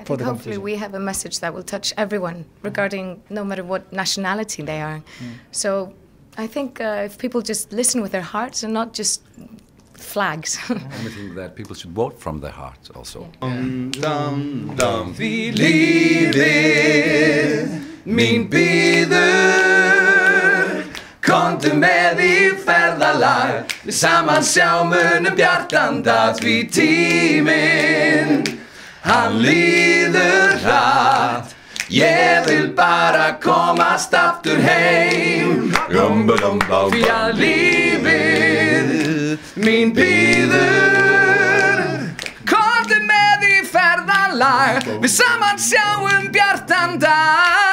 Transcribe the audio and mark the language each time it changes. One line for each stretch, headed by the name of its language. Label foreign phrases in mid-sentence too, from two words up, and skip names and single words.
English: I think hopefully we have a message that will touch everyone regarding no matter what nationality they are. So I think if people just listen with their hearts and not just flags. I think that people should vote from their hearts also.
Icelandic: Vi lifið, mín bíður, komdu með í ferðalag, við saman sjá munum bjartan dag, því tíminn, hann líður hratt, ég vil bara komast aftur heim, því að lífið, mín bíður, komdu með í ferðalag, við saman sjáum bjartan dag.